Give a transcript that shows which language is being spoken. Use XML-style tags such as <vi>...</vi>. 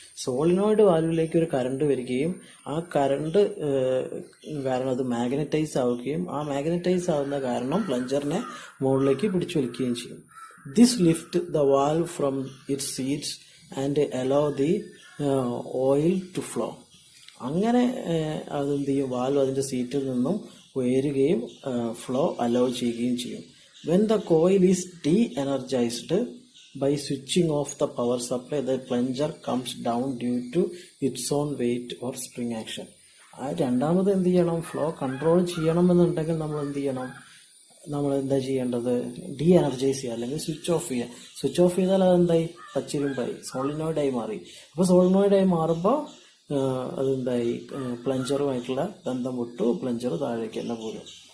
<ml>Solenoid വാൽവിലേക്ക് ഒരു current വരികയും ആ കറണ്ട് കാരണം അത് മാഗ്നറ്റൈസ് ആവുകയും ആ മാഗ്നറ്റൈസ് ആവുന്ന കാരണം പ്ലഞ്ചറിനെ മുകളിലേക്ക് പിടിച്ചു വലിക്കുകയും ചെയ്യും.</ml> <en>This lift the valve from its seats and allow the oil to flow.</en> <ml>അങ്ങനെ അതെന്ത് ചെയ്യും, വാൽവ് അതിന്റെ സീറ്റിൽ നിന്നും ഉയരുകയും ഫ്ലോ അലോ ചെയ്യുകയും ചെയ്യും.</ml> <en>When the coil is de energised by switching off the power supply, the plunger comes down due to its own weight or spring action.</en> <ml>രണ്ടാമത് എന്ത് ചെയ്യണം, ഫ്ലോ കൺട്രോൾ ചെയ്യണം എന്നുണ്ടെങ്കിൽ നമ്മൾ എന്ത് ചെയ്യണം, നമ്മൾ എന്താ ചെയ്യേണ്ടത്, ഡി എനർജൈസ് ചെയ്യുക അല്ലെങ്കിൽ സ്വിച്ച് ഓഫ് ചെയ്യുക. സ്വിച്ച് ഓഫ് ചെയ്താൽ അതെന്തായി, പച്ചിരുമ്പായി, സോളിനോയിഡായി മാറി. അപ്പോൾ സോളിനോയിഡായി മാറുമ്പോൾ അതെന്തായി, പ്ലഞ്ചറുമായിട്ടുള്ള ബന്ധം വിട്ടു, പ്ലഞ്ചർ താഴേക്ക് തന്നെ പോരും.</ml>